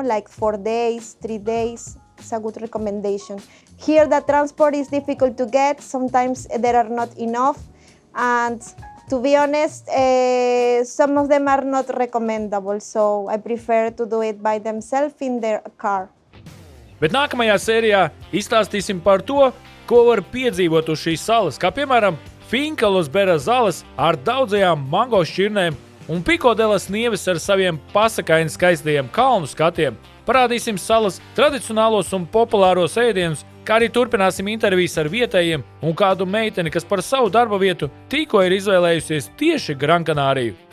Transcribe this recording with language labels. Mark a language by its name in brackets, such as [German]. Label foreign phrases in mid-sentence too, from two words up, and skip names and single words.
[English] Like 4 days, 3 days, it's a good recommendation. Here the transport is difficult to get, sometimes there are not enough, and to be honest, some of them are not recommendable, so I prefer to do it by themselves in their car. [Latvian] Bet nākamajā sērijā izstāstīsim par to, ko var piedzīvot uz šīs salas, kā piemēram Finkalos Bera zalas ar daudzajām mango šķirnēm un Pikodelas nieves ar saviem pasakaini skaistajiem kalnu skatiem. Parādīsim salas tradicionālos un populāros ēdienus, kā arī turpināsim intervijas ar vietējiem un kādu meiteni, kas par savu darba vietu tikko ir izvēlējusies tieši Grankanāriju.